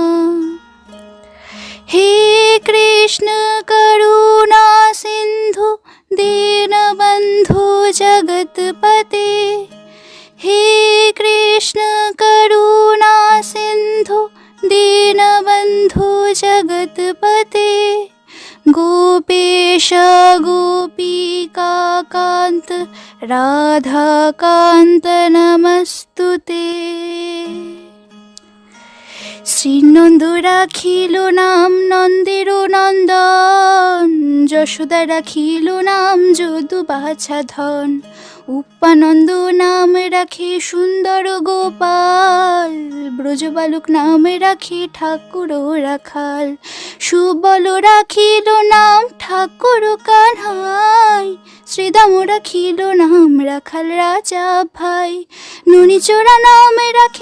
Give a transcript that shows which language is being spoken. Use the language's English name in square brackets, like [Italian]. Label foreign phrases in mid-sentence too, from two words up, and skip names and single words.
[Sanskrit] हे कृष्ण करुणा सिन्धु दीनबन्धु जगत्पते हे कृष्ण करुणा सिन्धु दीनबन्धु जगत्पते गोपेश गोपिकान्त राधाकान्त नमस्तुते। [Bangla] শ্রীনন্দ রাখিল নাম নন্দের নন্দন যশোদা রাখিল নাম যদু বাছা ধন উপানন্দ নাম রাখে সুন্দর গোপাল ব্রজবালক নাম রাখে ঠাকুর রাখাল সুবল রাখিল নাম ঠাকুর কানহাই শ্রীদাম রাখিল নাম রাখাল রাজা ভাই নুনিচোরা নাম রাখে